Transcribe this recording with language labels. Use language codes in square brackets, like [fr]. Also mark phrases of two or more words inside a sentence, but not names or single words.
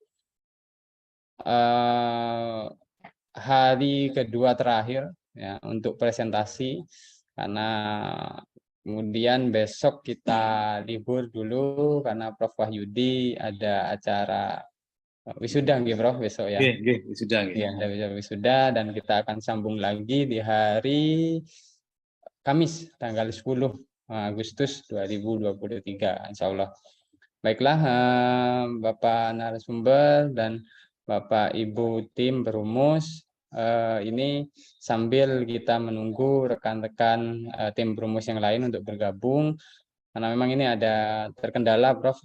[id] Hari kedua terakhir ya untuk presentasi, karena kemudian besok kita libur dulu karena Prof Wahyudi ada acara wisuda nggih Prof besok ya. Nggih, wisuda nggih. Ya, ada wisuda dan kita akan sambung lagi di hari Kamis tanggal 10 Agustus 2023 insyaallah. Baiklah, Bapak narasumber dan Bapak Ibu tim perumus, ini sambil kita menunggu rekan-rekan tim perumus yang lain untuk bergabung, karena memang ini ada terkendala, Prof.